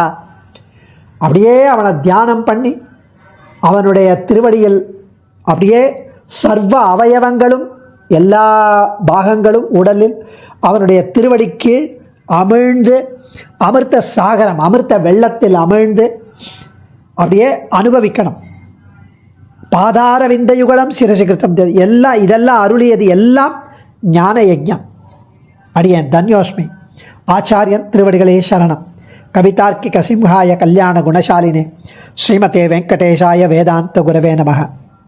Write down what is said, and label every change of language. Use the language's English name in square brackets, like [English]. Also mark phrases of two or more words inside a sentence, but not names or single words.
[Tamil] அப்படியே அவனை தியானம் பண்ணி அவனுடைய திருவடியில் அப்படியே சர்வ அவயவங்களும் எல்லா பாகங்களும் உடலில் அவனுடைய திருவடி கீழ் அமிழ்ந்து அமிர்த சாகரம், அமிர்த வெள்ளத்தில் அமிழ்ந்து அப்படியே அனுபவிக்கணும். [Sanskrit] पादार विन्दयुगलम् शिरसिकृतम्, [Tamil] இதெல்லாம் அருளியது எல்லாம் ஞான யஜ்ஞம். அடியேன் தன்யோஸ்மி. ஆச்சாரியன் திருவடிகளே சரணம். [Sanskrit] कवितार्किक सिंहाय कल्याण गुणशालिने श्रीमते वेङ्कटेशाय वेदान्त गुरवे नमः.